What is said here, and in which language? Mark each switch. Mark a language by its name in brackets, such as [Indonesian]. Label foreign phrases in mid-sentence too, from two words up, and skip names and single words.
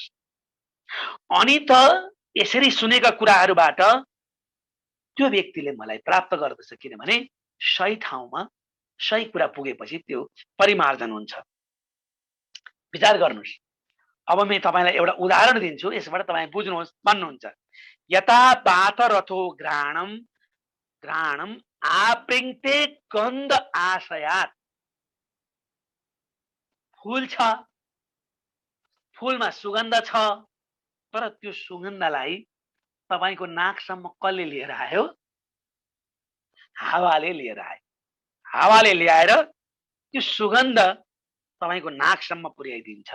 [Nepali] अनि त यसरी सुनेका कुराहरूबाट त्यो व्यक्तिले मलाई प्राप्त गर्दछ, किनभने सही ठाउँमा सही कुरा पुगेपछि त्यो परिमार्जन हुन्छ। विचार गर्नुहोस्, अब म तपाईलाई एउटा उदाहरण दिन्छु, यसबाट तपाई बुझ्नुहोस् भन्नुहुन्छ। [Sanskrit] यता बाथ रथो घ्राणम घ्राणम आपृङ्ते गन्ध आशयात। [Nepali] फूल छ, फूलमा सुगन्ध छ, तर त्यो सुगन्धलाई तपाईको नाकसम्म कसले लिएर आयो? हावाले लिएर आयो। हावाले ल्याएर त्यो सुगन्ध तपाईको नाकसम्म पुर्याइदिन्छ।